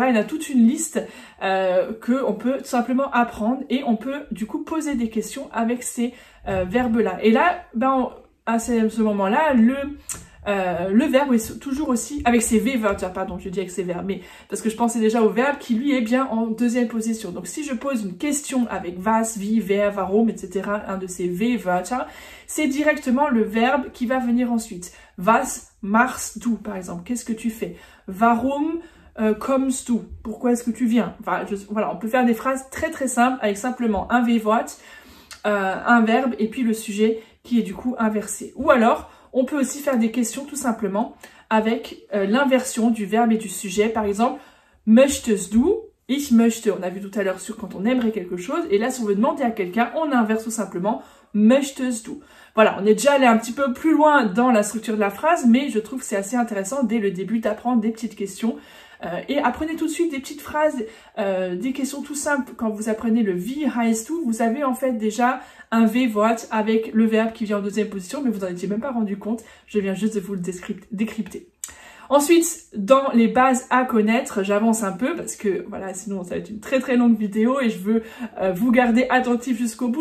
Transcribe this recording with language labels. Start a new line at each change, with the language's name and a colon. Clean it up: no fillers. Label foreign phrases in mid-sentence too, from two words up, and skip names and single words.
French: Il y en a toute une liste qu'on peut tout simplement apprendre et on peut du coup poser des questions avec ces verbes-là. Et là, à ce moment-là, le verbe est toujours aussi, avec ses V-Wörter, je dis avec ses verbes, mais parce que je pensais déjà au verbe qui lui est bien en deuxième position. Donc si je pose une question avec
German: was, wie, wer, warum,
French: etc., un de ces V-Wörter, c'est directement le verbe qui va venir ensuite.
German: Was machst du,
French: par exemple, qu'est-ce que tu fais?
German: Warum kommst du,
French: pourquoi est-ce que tu viens? Enfin, voilà, on peut faire des phrases très très simples avec simplement un V-Wort, un verbe et puis le sujet qui est du coup inversé. Ou alors, on peut aussi faire des questions tout simplement avec l'inversion du verbe et du sujet. Par exemple,
German: möchtest du, ich möchte,
French: on a vu tout à l'heure sur quand on aimerait quelque chose. Et là, si on veut demander à quelqu'un, on inverse tout simplement
German: möchtest du.
French: Voilà, on est déjà allé un petit peu plus loin dans la structure de la phrase, mais je trouve que c'est assez intéressant dès le début d'apprendre des petites questions. Et apprenez tout de suite des petites phrases, des questions tout simples. Quand vous apprenez le
German: wie heißt du,
French: vous avez en fait déjà un V-Wort avec le verbe qui vient en deuxième position, mais vous n'en étiez même pas rendu compte. Je viens juste de vous le décrypter. Ensuite, dans les bases à connaître, j'avance un peu parce que voilà, sinon ça va être une très très longue vidéo et je veux vous garder attentif jusqu'au bout.